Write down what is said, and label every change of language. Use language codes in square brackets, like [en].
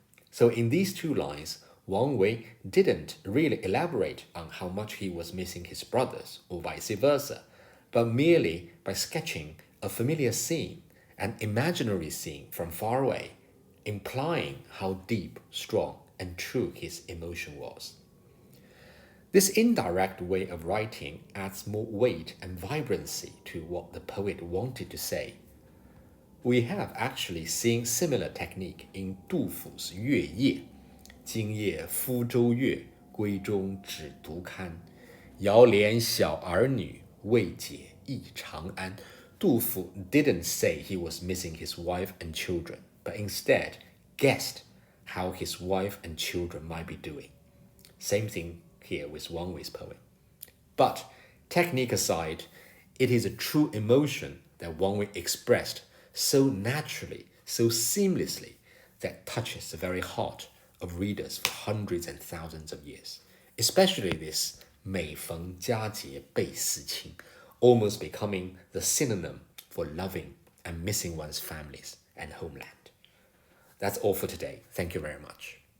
[en] So in these two lines, Wang Wei didn't really elaborate on how much he was missing his brothers, or vice versa, but merely by sketching a familiar scene, an imaginary scene from far away, implying how deep, strong, and true his emotion was. This indirect way of writing adds more weight and vibrancy to what the poet wanted to say. We have actually seen similar technique in 杜甫's 月夜. [zh] 今夜夫州月，闺中只独看。遥怜小儿女，未解忆长安。 [en] 杜甫 didn't say he was missing his wife and children, but instead guessed how his wife and children might be doing. Same thing here with Wang Wei's poem. But technique aside, it is a true emotion that Wang Wei expressed so naturally, so seamlessly, that touches the very heart of readers for hundreds and thousands of years, especially this [zh] 每逢佳节倍思亲, [en] almost becoming the synonym for loving and missing one's families and homeland. That's all for today. Thank you very much.